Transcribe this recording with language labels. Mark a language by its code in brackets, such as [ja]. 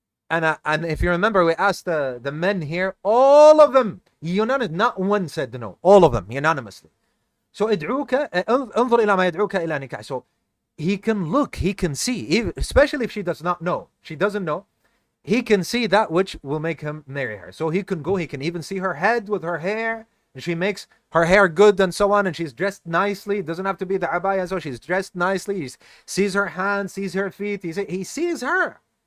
[en] And if you remember, we asked the men here, all of them, not one said no, all of them, unanimously. [ar] So, انظر إلى ما يدعوك إلى نكاح. [en] So, he can look, he can see, especially if she does not know, she doesn't know, he can see that which will make him marry her. So he can go, he can even see her head with her hair, and she makes her hair good and so on, and she's dressed nicely. It doesn't have to be the abaya, so she's dressed nicely. He sees her hands, sees her feet, he sees her.